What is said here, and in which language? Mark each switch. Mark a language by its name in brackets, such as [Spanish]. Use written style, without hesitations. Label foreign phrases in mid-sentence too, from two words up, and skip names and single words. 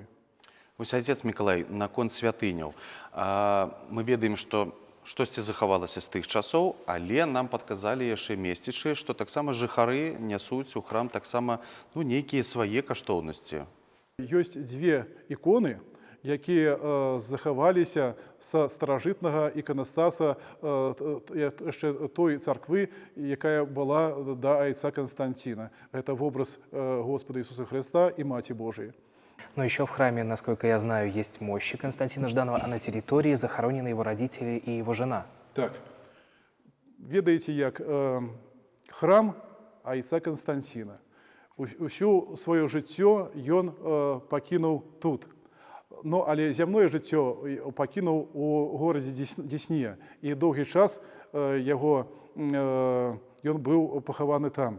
[Belarusian] Вось, айцец Мікалай, наконт святыняў. Мы ведаем, што штосьці захавалася з тых часоў, але нам падказалі яшчэ месцічы, што таксама жыхары нясуць у храм таксама нейкія свае каштоўнасці. Ёсць дзве іконы, якія захаваліся са старажытнага іканастаса яшчэ той царквы, якая была да айца Канстанціна. Гэта вобраз [Russian] Господа Иисуса Христа и Маті Божией. Но еще в храме, насколько я знаю, есть мощи Константина Жданова, а на территории захоронены его родители и его жена. [Belarusian] Так. Ведаеце, як храм айца Канстанціна. Усю сваё жыццё ён пакінуў тут. Ну, але зямное жыццё пакінуў у горадзе Дзесне. І доўгі час ён быў пахаваны там.